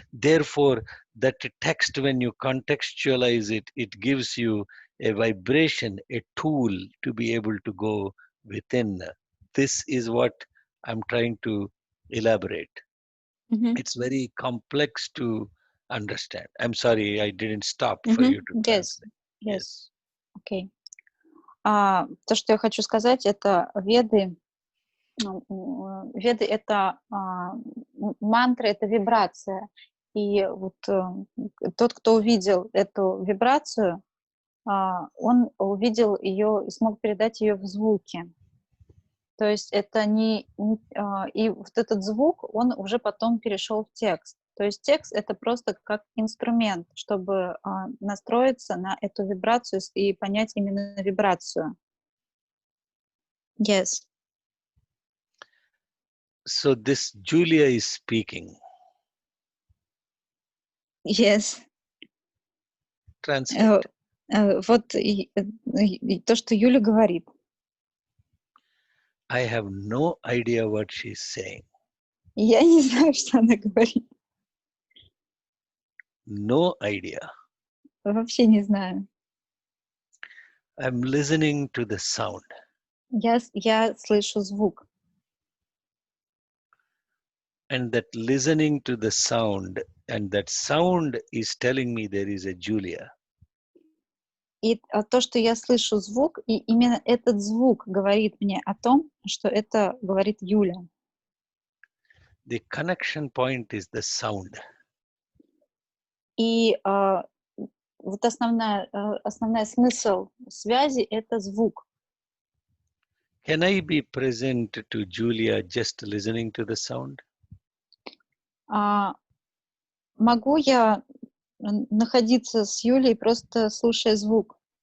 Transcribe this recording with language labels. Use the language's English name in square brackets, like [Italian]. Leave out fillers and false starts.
[English] Therefore, that text, when you contextualize it, it gives you a vibration, a tool to be able to go within. This is what I'm trying to elaborate. It's very complex to understand. I'm sorry, I didn't stop for you to translate. Yes. Okay. [Russian] То, что я хочу сказать, это веды. Веды — это мантры, это вибрация. И вот тот, кто увидел эту вибрацию, он увидел ее и смог передать ее в звуки. То есть это и вот этот звук, он уже потом перешел в текст. То есть текст — это просто как инструмент, чтобы настроиться на эту вибрацию и понять именно вибрацию. [English] Yes. So this Julia is speaking. Yes. Translate. [Russian] Вот то, что Юля говорит. [English] I have no idea what she's saying. [Russian] Я не знаю, что она говорит. [English] No idea. [Russian] Вообще не знаю. [English] I'm listening to the sound. [Russian] Я слышу звук. [English] And that listening to the sound, and that sound is telling me there is a Julia. [Russian] И то, что я слышу звук, и именно этот звук говорит мне о том, что это говорит Юля. [English] The connection point is the sound. [Russian] И вот основная смысл связи — это звук. [English] Can I be present to Julia just listening to the sound? [Russian] Могу я находиться с Юлей, просто слушая звук?